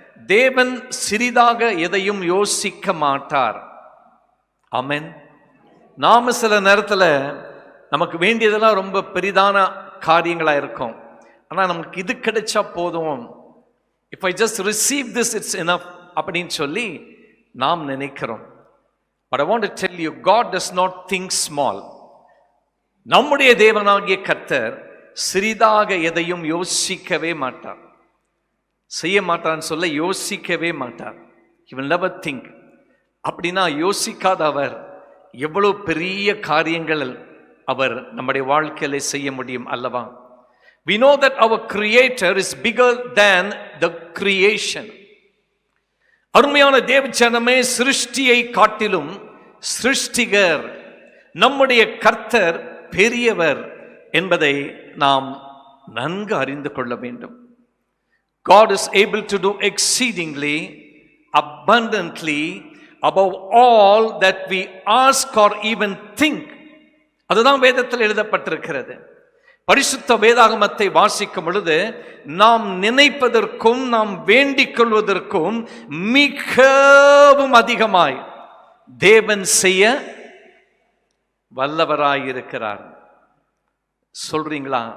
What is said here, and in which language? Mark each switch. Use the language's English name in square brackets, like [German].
[Tamil] தேவன் சிறிதாக எதையும் யோசிக்க மாட்டார். ஆமென். நாம சில நேரத்தில் நமக்கு வேண்டியதெல்லாம் ரொம்ப பெரிதான காரியங்களாக இருக்கும். ஆனால் நமக்கு இது கிடைச்சா போதும், [English] if I just receive this it's enough [Tamil] அப்படின்னு சொல்லி நாம் நினைக்கிறோம். [English] But I want to tell you, God does not think small. [Tamil] நம்முடைய தேவனாகிய கர்த்தர் சிறிதாக எதையும் யோசிக்கவே மாட்டார். செய்ய மாட்டான்னு சொல்ல, யோசிக்கவே மாட்டார். [English] He will never think. [Tamil] அப்படின்னா யோசிக்காத அவர் எவ்வளவு பெரிய காரியங்கள் அவர் நம்முடைய வாழ்க்கையில செய்ய முடியும் அல்லவா? [English] We know that our creator is bigger than the creation. [Tamil] அருமையான தேவஜனமே, சிருஷ்டியை காட்டிலும் சிருஷ்டிகர் நம்முடைய கர்த்தர் பெரியவர் என்பதை நாம் நன்கு அறிந்து கொள்ள வேண்டும். [English] God is able to do exceedingly abundantly above all that we ask or even think. [Tamil] அதுதான் வேதத்தில் எழுதப்பட்டிருக்கிறது. பரிசுத்த வேதாகமத்தை வாசிக்கும் பொழுது நாம் நினைப்பதற்கும் நாம் வேண்டிக் கொள்வதற்கும் மிகவும் அதிகமாய் தேவன் செய்ய வல்லவராயிருக்கிறார். சொல்றீங்களா?